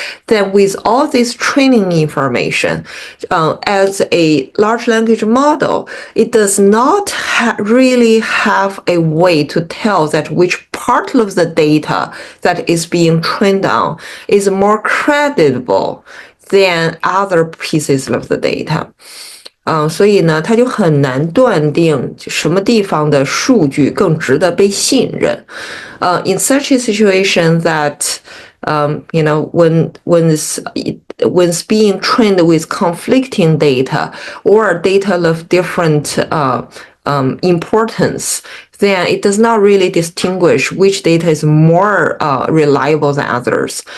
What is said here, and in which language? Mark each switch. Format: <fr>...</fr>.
<en>Then with all this training information, as a large language model, it does not really have a way to tell that which part of the data that is being trained on is more credible than other pieces of the data.</en> <zh>所以呢，它就很难断定什么地方的数据更值得被信任。</zh> <en>In such a situation that, when it's being trained with conflicting data or data of different importance, then it does not really distinguish which data is more reliable than others.</en>